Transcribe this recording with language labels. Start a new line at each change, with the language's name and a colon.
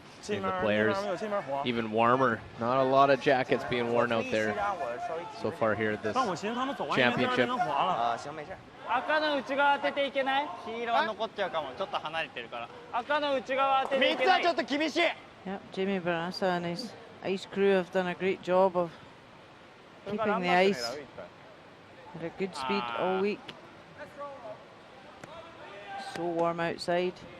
English: See the players even warmer. Not a lot of jackets being worn out there so far here at this championship.
Chinese: 行没事。
Japanese: 赤の内側当てていけない？黄色は残っちゃうかも。ちょっと離れてるから。赤の内側当てていけない。3つはちょっと厳しい。
English: Yep, Jamie Barassa and his ice crew have done a great job of keeping the ice at a good speed all week. So warm outside.